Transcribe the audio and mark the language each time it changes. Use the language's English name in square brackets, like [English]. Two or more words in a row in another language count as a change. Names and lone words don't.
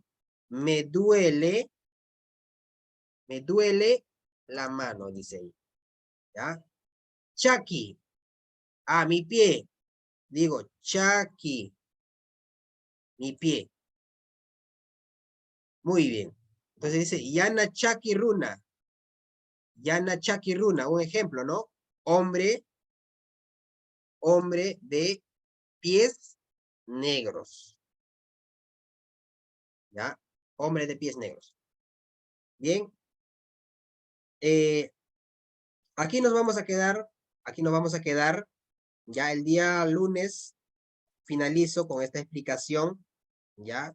[Spanish] Me duele la mano, dice ahí, ¿ya? Chaki, a mi pie, digo, chaki, mi pie. Muy bien. Entonces dice, [Quechua] yana chaki runa. Yana chaki runa, [Spanish] un ejemplo, ¿no? Hombre de pies negros. ¿Ya? Hombre de pies negros. Bien. Aquí nos vamos a quedar, ya el día lunes finalizo con esta explicación, ¿ya?